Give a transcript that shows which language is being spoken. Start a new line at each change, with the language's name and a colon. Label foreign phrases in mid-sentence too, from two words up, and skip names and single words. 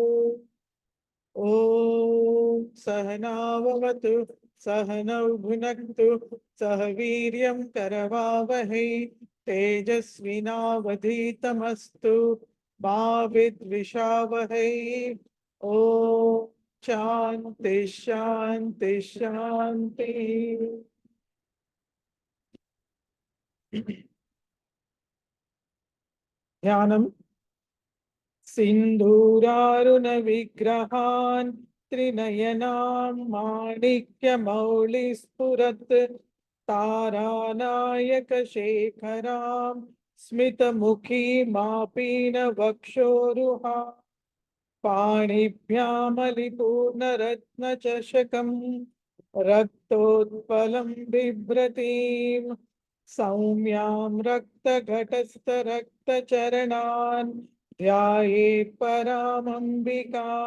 Sanskrit: ఓం సహనావవతు సహనౌ భునక్తు సహ వీర్యం కరవావహై తేజస్వినావధీతమస్తు మా విద్విషావహై. ఓం శాంతి శాంతి శాంతి. ధ్యానం. सिंधूरारुण विग्रहान् त्रिनयनां माणिक्यमौलिस्फुरत् तारानायक शेखरां स्मितमुखीमापीनवक्षोरुहा पाणिभ्यामलिपूर्णरत्नचषकं रक्तोत्पलं बिभ्रतीं सौम्यां रक्तघटस्थरक्तचरणान् ध्यायेत् परामम्बिका.